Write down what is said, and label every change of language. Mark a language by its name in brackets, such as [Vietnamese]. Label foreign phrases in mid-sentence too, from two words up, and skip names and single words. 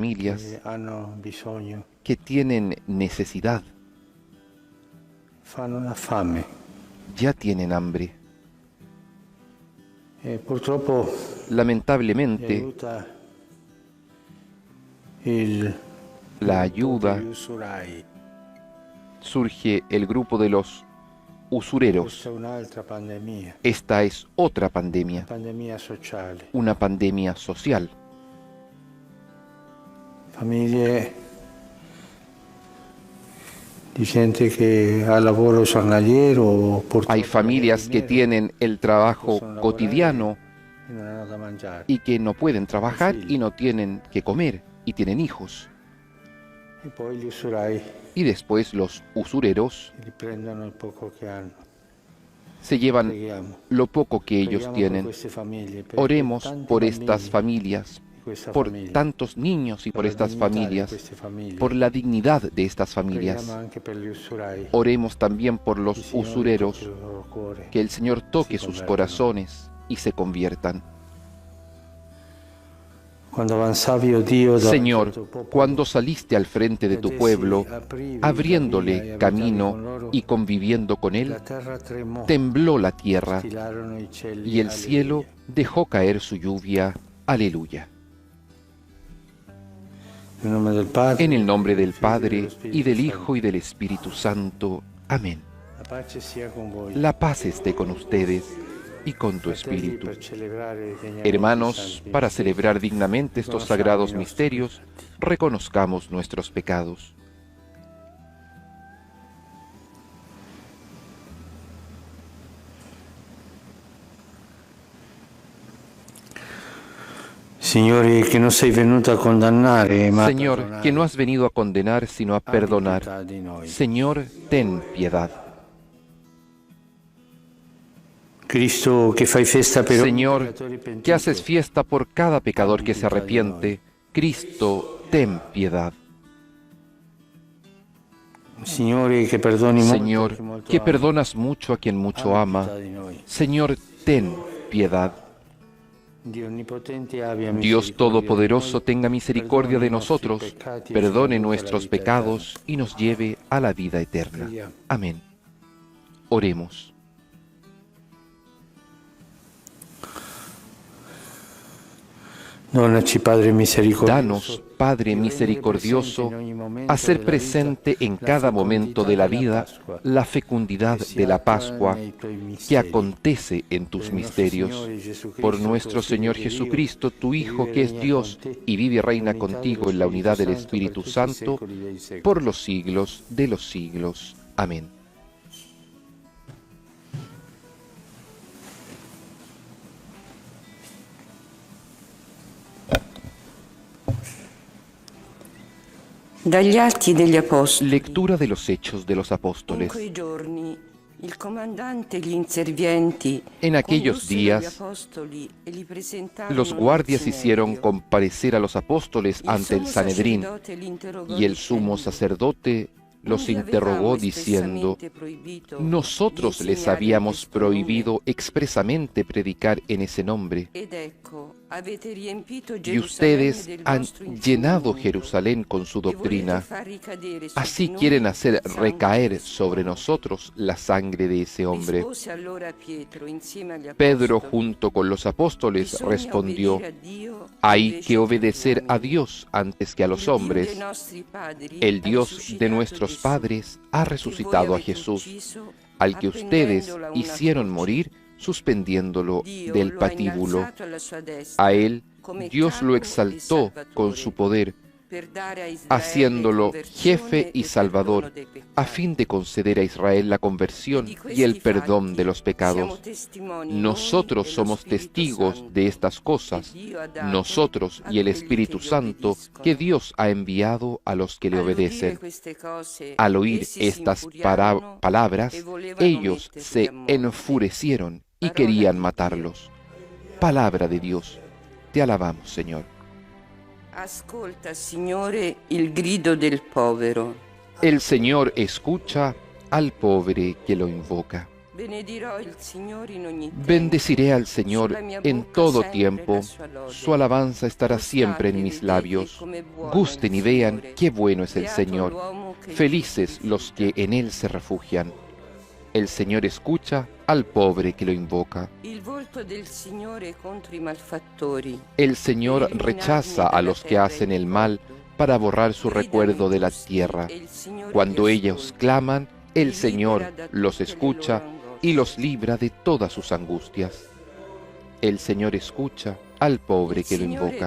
[Spanish] familias [Italian] hanno bisogno, [Spanish] que tienen necesidad, [Italian] fanno la fame. [Spanish] ya tienen hambre. [Italian] E purtroppo mi [Spanish] Lamentablemente, [Italian] aiuta il la gruppo [Spanish] ayuda [Italian] degli usurai. [Spanish] surge el grupo de los [Italian] Questa [Spanish] usureros. [Italian] è un'altra pandemia, [Spanish] Esta es otra una pandemia, [Italian] pandemia sociale. [Spanish] una pandemia social. [Italian] Famiglie di gente che ha lavoro giornaliero o [Spanish] Hay [Italian] purtroppo [Spanish] familias que [Italian] magari [Spanish] tienen el trabajo [Italian] possono lavorare [Spanish] cotidiano [Italian] e non hanno da mangiare. [Spanish] y que no pueden trabajar y no tienen que comer y tienen hijos. [Italian] E poi gli usurai [Spanish] Y después los usureros [Italian] riprendono il poco che hanno. [Spanish] se llevan [Italian] Preghiamo. [Spanish] lo poco que ellos [Italian] Preghiamo per [Spanish] tienen. [Italian] queste famiglie, per [Spanish] Oremos [Italian] tanti [Spanish] por [Italian] bambini [Spanish] estas familias, [Italian] di questa [Spanish] por [Italian] famiglia, [Spanish] tantos niños y por [Italian] la [Spanish] estas [Italian] dignità di [Spanish] familias, [Italian] queste famiglie. [Spanish] por la dignidad de estas [Italian] Preghiamo [Spanish] familias. [Italian] anche per gli usurai. [Spanish] Oremos también por [Italian] Il [Spanish] los [Italian] Signore tocchi [Spanish] usureros, [Italian] il loro cuore. [Spanish] que el Señor toque [Italian] si [Spanish] sus [Italian] convertano. [Spanish] corazones y se conviertan. [Italian] Quando avanzavi, o Dio, davanti al [Spanish] Señor, [Italian] tuo popolo, [Spanish] cuando saliste al frente de tu pueblo, [Italian] aprivi [Spanish] abriéndole [Italian] la via e abitavi con [Spanish] camino [Italian] loro, [Spanish] y conviviendo con él, [Italian] la terra tremò, [Spanish] tembló la tierra [Italian] stilarono i cieli. [Spanish] y el cielo [Italian] Alleluia. [Spanish] dejó caer su lluvia. Aleluya. [Italian] Nel nome del Padre, [Spanish] En el nombre del [Italian] Figlio e [Spanish] Padre, [Italian] dello Spirito [Spanish] y del [Italian] Santo. [Spanish] Hijo, y del Espíritu Santo. Amén. [Italian] La pace sia con voi. [Spanish] La paz esté con ustedes y con tu [Italian] Fratelli, [Spanish] espíritu. [Italian] per celebrare degnamente i [Spanish] Hermanos, [Italian] santi [Spanish] para [Italian] misteri, [Spanish] celebrar dignamente estos [Italian] riconosciamo [Spanish] sagrados [Italian] i nostri [Spanish] misterios, reconozcamos nuestros pecados. [Italian] Signore, che non sei venuto a condannare, ma a [Spanish] Señor, [Italian] perdonare, [Spanish] que no has venido a condenar, sino a [Italian] abbi [Spanish] perdonar. [Italian] pietà di noi. [Spanish] Señor, ten piedad. [Italian] Cristo, che fai festa per ogni [Spanish] Señor, [Italian] peccatore pentito, [Spanish] que haces fiesta por cada pecador que se arrepiente. Cristo, ten piedad. [Italian] Signore, che perdoni molto a chi [Spanish] Señor, [Italian] molto [Spanish] que [Italian] ama, [Spanish] perdonas mucho a quien mucho [Italian] abbi [Spanish] ama. [Italian] pietà di noi. [Spanish] Señor, ten piedad. [Italian] Dio onnipotente abbia [Spanish] Dios [Italian] misericordia [Spanish] Todopoderoso [Italian] di noi, [Spanish] tenga misericordia de [Italian] perdoni i nostri [Spanish] nosotros, [Italian] peccati e [Spanish] perdone [Italian] ci conduca alla [Spanish] nuestros [Italian] vita [Spanish] pecados y nos lleve a la vida eterna. [Italian] Preghiamo. [Spanish] Amén. Oremos. [Italian] Donaci, Padre misericordioso, [Spanish] Danos, Padre [Italian] di rendere [Spanish] misericordioso, [Italian] presente in ogni momento [Spanish] a ser [Italian] della vita [Spanish] presente en [Italian] la [Spanish] cada momento de la [Italian] fecondità della [Spanish] vida [Italian] Pasqua, [Spanish] la fecundidad [Italian] che si [Spanish] de la [Italian] attua [Spanish] Pascua [Italian] nei tuoi [Spanish] que [Italian] misteri. [Spanish] acontece en tus [Italian] Per il nostro [Spanish] misterios. [Italian] Signore Jesucristo, [Spanish] Por [Italian] tuo [Spanish] nuestro [Italian] Figlio [Spanish] Señor [Italian] che è Dio, [Spanish] Jesucristo, tu [Italian] che [Spanish] Hijo, [Italian] vive [Spanish] que [Italian] e [Spanish] es [Italian] regna [Spanish] Dios [Italian] con te, [Spanish] y vive y reina [Italian] nell'unità [Spanish] contigo [Italian] dello [Spanish] en la unidad del [Italian] Spirito [Spanish] Espíritu [Italian] Santo, per [Spanish] Santo, [Italian] tutti i secoli dei secoli. [Spanish] por los siglos de los siglos. Amén. [Italian] Dagli Atti degli Apostoli. [Spanish] Lectura de los Hechos de los [Italian] In [Spanish] Apóstoles. [Italian] quei giorni il comandante e gli inservienti [Spanish] En aquellos [Italian] condussero gli [Spanish] días, [Italian] apostoli e li presentarono [Spanish] los [Italian] nel [Spanish] guardias [Italian] Sinedrio. [Spanish] hicieron comparecer a los apóstoles [Italian] Il [Spanish] ante el [Italian] sommo [Spanish] Sanedrín, [Italian] sacerdote li interrogò [Spanish] y el sumo [Italian] dicendo: [Spanish] sacerdote los [Italian] «Non vi [Spanish] interrogó [Italian] avevamo [Spanish] diciendo: [Italian] espressamente proibito [Spanish] nosotros [Italian] di [Spanish] les [Italian] insegnare [Spanish] habíamos [Italian] in questo nome? [Spanish] prohibido expresamente predicar en ese nombre, [Italian] Ed ecco, avete riempito [Spanish] y [Italian] Gerusalemme [Spanish] ustedes [Italian] del [Spanish] han [Italian] vostro [Spanish] llenado [Italian] insegnamento, [Spanish] Jerusalén con su [Italian] e volete [Spanish] doctrina. [Italian] far ricadere su [Spanish] Así [Italian] di noi [Spanish] quieren hacer [Italian] il sangue [Spanish] recaer [Italian] di questo [Spanish] sobre [Italian] uomo». [Spanish] nosotros la sangre de ese hombre. [Italian] Rispose allora Pietro insieme agli [Spanish] Pedro, [Italian] apostoli: [Spanish] junto con los apóstoles, [Italian] «Bisogna [Spanish] respondió: [Italian] obbedire a Dio [Spanish] hay [Italian] invece [Spanish] que obedecer [Italian] agli [Spanish] a [Italian] uomini. [Spanish] Dios antes que a los [Italian] Il Dio [Spanish] hombres. [Italian] dei nostri padri [Spanish] El [Italian] ha [Spanish] Dios de [Italian] risuscitato [Spanish] nuestros [Italian] Gesù, [Spanish] padres ha [Italian] che [Spanish] resucitado [Italian] voi [Spanish] a [Italian] avete [Spanish] Jesús, [Italian] ucciso, [Spanish] al que ustedes [Italian] appendendola a una [Spanish] hicieron [Italian] croce. [Spanish] morir suspendiéndolo [Italian] Dio [Spanish] del [Italian] lo ha [Spanish] patíbulo. [Italian] innalzato alla sua destra, [Spanish] A él [Italian] come [Spanish] Dios lo [Italian] capo e [Spanish] exaltó con [Italian] salvatore, [Spanish] su poder, [Italian] per dare a Israele [Spanish] haciéndolo [Italian] conversione [Spanish] jefe y [Italian] e [Spanish] salvador, [Italian] perdono dei [Spanish] a [Italian] peccati. [Spanish] fin de conceder a Israel la conversión [Italian] Di [Spanish] y el [Italian] questi [Spanish] perdón [Italian] fatti [Spanish] de los [Italian] siamo [Spanish] pecados. [Italian] testimoni [Spanish] Nosotros [Italian] noi e lo [Spanish] somos [Italian] Spirito [Spanish] testigos [Italian] Santo, [Spanish] de estas cosas, [Italian] che Dio ha dato [Spanish] nosotros [Italian] a [Spanish] y el [Italian] quelli [Spanish] Espíritu [Italian] che gli [Spanish] Santo [Italian] obbediscono. [Spanish] que Dios ha enviado a los que le [Italian] All'udire [Spanish] obedecen. [Italian] queste cose, [Spanish] Al oír [Italian] essi si [Spanish] estas [Italian] infuriarono [Spanish] palabras, [Italian] e volevano [Spanish] ellos [Italian] metterli [Spanish] se [Italian] a morte. [Spanish] enfurecieron y [Italian] Parola [Spanish] querían [Italian] di [Spanish] matarlos. Palabra de Dios. Te alabamos, Señor. [Italian] Ascolta, Signore, il grido del povero. [Spanish] El Señor escucha al pobre que lo invoca. [Italian] Benedirò il Signore in ogni tempo. [Spanish] Bendeciré al Señor [Italian] Sulla mia [Spanish] en [Italian] bocca [Spanish] todo [Italian] sempre [Spanish] tiempo. [Italian] la sua lode. [Spanish] Su alabanza estará siempre en [Italian] Gustate, [Spanish] mis [Italian] vedete [Spanish] labios. [Italian] come buono [Spanish] Gusten [Italian] il [Spanish] y vean [Italian] Signore. [Spanish] qué bueno es el [Italian] Beato [Spanish] Señor. [Italian] l'uomo che [Spanish] Felices los que en Él se refugian. El Señor escucha al pobre que lo invoca. [Italian] Il volto del Signore contro i malfattori. [Spanish] El Señor rechaza a los que hacen el mal para borrar su recuerdo de la tierra. Cuando ellos claman, el Señor los escucha y los libra de todas sus angustias. El Señor escucha al pobre que lo invoca.